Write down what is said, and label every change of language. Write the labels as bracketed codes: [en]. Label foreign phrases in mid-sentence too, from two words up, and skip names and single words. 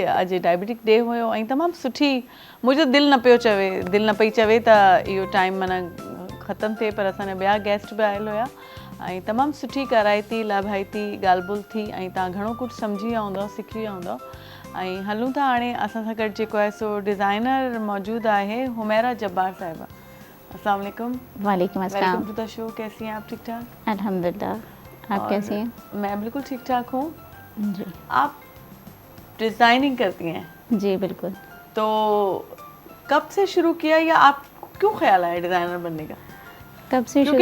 [sd] अॼु [en] डायबिटिक डे [sd] हुयो ऐं तमामु सुठी, मुंहिंजो दिलि न पई चवे त इहो टाइम माना ख़तमु थिए, पर असांजा ॿिया गेस्ट बि आयल हुया ऐं तमामु सुठी कराइती लाभाइती ॻाल्हि ॿोल थी ऐं तव्हां घणो कुझु सम्झी विया हूंदव, सिखी विया हूंदव। ऐं हलूं था हाणे असां सां गॾु जेको आहे सो डिज़ाइनर मौजूदु आहे हुमैरा जब्बार साहिबा। [ar] السلام عليكم. وعليكم السلام. [en] welcome to the show. [ur] کیسی ہیں آپ؟ ٹھیک ٹھاک? الحمدللہ، آپ کیسی ہیں? میں بالکل ٹھیک ٹھاک ہوں जी। آپ ڈیزائننگ کرتی ہیں? جی بالکل. تو کب سے شروع کیا یا آپ کیوں خیال آیا ڈیزائنر بننے کا? کب سے شروع